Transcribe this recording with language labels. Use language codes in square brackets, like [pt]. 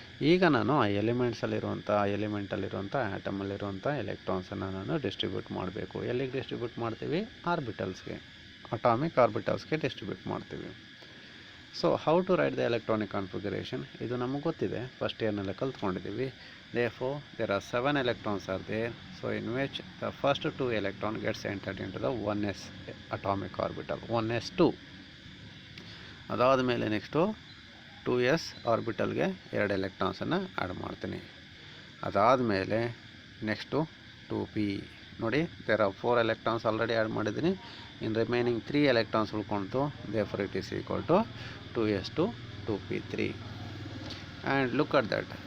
[kn] ಈಗ ನಾನು ಆ ಎಲಿಮೆಂಟ್ಸಲ್ಲಿರುವಂಥ ಆಟಮಲ್ಲಿರುವಂಥ ಎಲೆಕ್ಟ್ರಾನ್ಸನ್ನು ನಾನು ಡಿಸ್ಟ್ರಿಬ್ಯೂಟ್ ಮಾಡಬೇಕು. ಎಲ್ಲಿಗೆ ಡಿಸ್ಟ್ರಿಬ್ಯೂಟ್ ಮಾಡ್ತೀವಿ? ಆರ್ಬಿಟಲ್ಸ್ಗೆ, ಅಟಾಮಿಕ್ ಆರ್ಬಿಟಲ್ಸ್ಗೆ ಡಿಸ್ಟ್ರಿಬ್ಯೂಟ್ ಮಾಡ್ತೀವಿ. [en] so how to write the electronic configuration, [kn] ಇದು ನಮಗೆ ಗೊತ್ತಿದೆ, first ಇಯರ್ನಲ್ಲೇ ಕಲ್ತ್ಕೊಂಡಿದ್ದೀವಿ. [en] Therefore, there are 7 electrons are there. So in which the first 2 electron gets entered into the 1s atomic orbital, 1s2. [kn] ಅದಾದ ಮೇಲೆ next 2s ಆರ್ಬಿಟಲ್ಗೆ 2 ಎಲೆಕ್ಟ್ರಾನ್ಸನ್ನು add ಮಾಡ್ತೀನಿ. ಅದಾದಮೇಲೆ next 2p. ನೋಡಿ, [en] there are 4 electrons [kn] already add ಮಾಡಿದ್ದೀನಿ. [en] In remaining 3 electrons ಉಳ್ಕೊಳ್ತು. Therefore it is equal to 2s2 2p3. And look at that.